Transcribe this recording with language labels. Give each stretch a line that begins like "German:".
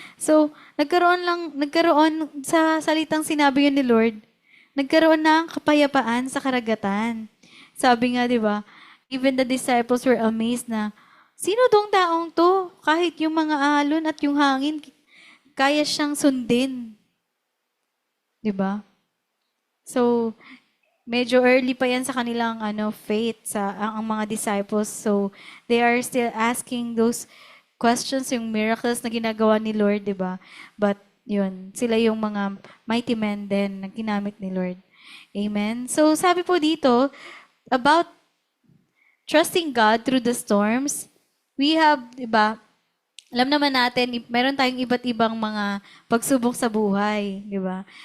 Filipino: So nagkaroon sa salitang sinabi yun ni Lord, nagkaroon ng kapayapaan sa karagatan. Sabi nga, 'di ba?
English: Even the disciples were amazed na,
Filipino: sino tong taong to? Kahit yung mga alon at yung hangin, kaya siyang sundin. 'Di ba? So, medyo early pa yan sa kanilang faith ang mga disciples.
English: So, they are still asking those questions,
Filipino: yung miracles na ginagawa ni Lord, 'di ba? But yun, sila yung mga mighty men din na ginamit ni Lord. Amen. So, sabi po dito about trusting God through the storms.
English: We have, 'di ba?
Filipino: Alam naman natin, meron tayong iba't ibang mga pagsubok sa buhay, 'di ba?